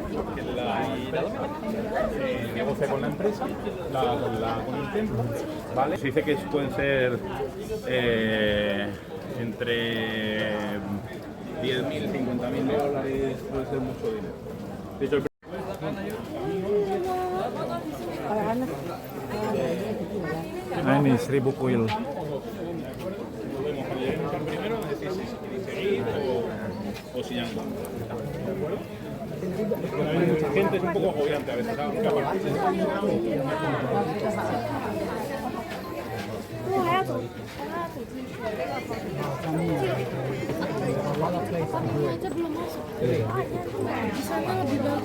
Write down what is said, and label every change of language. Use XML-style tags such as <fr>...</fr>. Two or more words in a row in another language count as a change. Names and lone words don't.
<id>Di dalam.</id> <es>Negocia con la empresa, con el templo, ¿vale? Se dice que pueden ser entre 10.000, 50.000 dólares, puede ser mucho dinero. De hecho,</es> <id>Nah ini 1000 kuil.</id> <es>primero decís si queréis seguir o si ya no. Bueno, mucha gente es un poco agobiante a veces, ¿sabes? Porque aparte</es> <id>aja belum masuk. Di sana lebih bagus.</id>